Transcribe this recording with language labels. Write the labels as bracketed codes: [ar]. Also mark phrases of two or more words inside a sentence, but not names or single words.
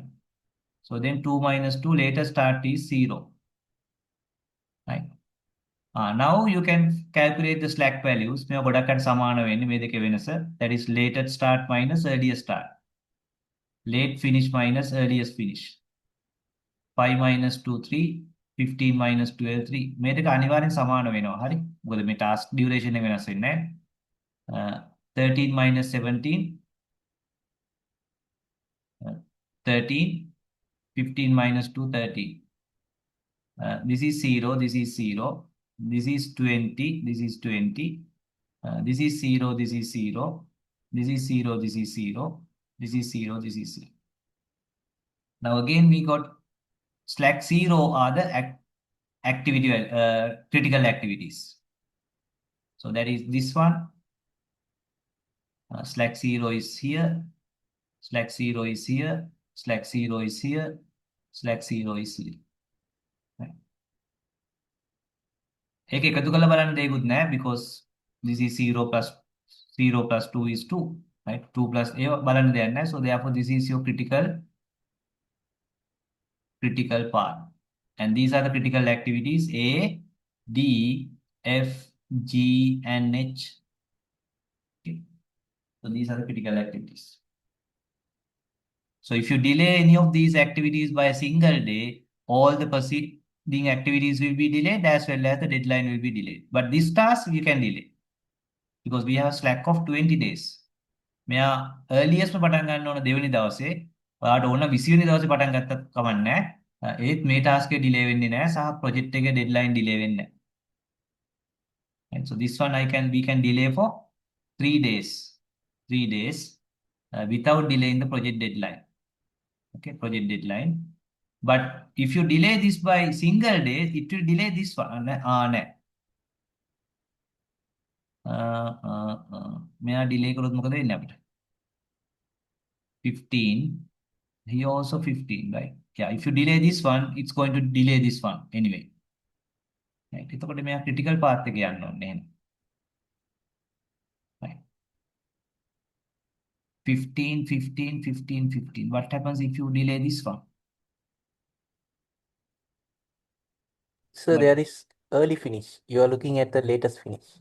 [en] So then 2 minus 2, latest start is 0, right? Now you can calculate the slack values. That is latest start minus earliest start. Late finish minus earliest finish. 5 minus 2, 3. 15 minus 12, 3. [si] මේ දෙක අනිවාර්යෙන් සමාන වෙනවා. හරි? මොකද මේ [en] task duration [si] එක වෙනස් වෙන්නේ නැහැ. [en] 13 minus 17. 13. 15 minus 2, 13. This is 0, this is 0. This is 20, this is 20. This is 0, this is 0. This is 0, this is 0. This is 0, this is 0. Now again we got slack 0 are the activity critical activities. So that is this one. Slack 0 is here. Slack 0 is here. Slack 0 is here. Slack 0 is here. [si] ඒක එකතු කරලා බලන්න දෙයක්වත් නැහැ [en] because this is 0 plus 2 is 2, right? [si] 2 [en] plus a [si] බලන්න දෙයක් නැහැ. [en] So therefore this is your critical part. And these are the critical activities A, D, F, G, and H. Okay. So these are the critical activities. So if you delay any of these activities by a single day, all the preceding activities will be delayed as well as the deadline will be delayed. But this task you can delay because we have a slack of 20 days. [si] මෙයා earliest පටන් ගන්න ඕන දෙවෙනි දවසේ. ඔයාට ඕන 20 වෙනි දවසේ පටන් ගත්තත් කමක් නැහැ. ඒත් මේ ටාස්ක් එක ඩිලේ වෙන්නේ නැහැ සහ ප්‍රොජෙක්ට් එකේ [en] deadline delay [si] වෙන්නේ නැහැ. [en] And so this one we can delay for 3 days. 3 days without delaying the project deadline. Okay, project deadline. But if you delay this by single day, it will delay this one. [si] මෙයා delay කරොත් මොකද වෙන්නේ අපිට? [en] 15. Here also 15, right? Yeah, if you delay this one, it's going to delay this one anyway. Right? [si] එතකොට මෙයා [en] critical path [si] එක යන්න ඕනේ එහෙනම්. [en] Right. 15, 15, 15, 15. What happens if you delay this one? So there is early finish. You are looking at the latest finish.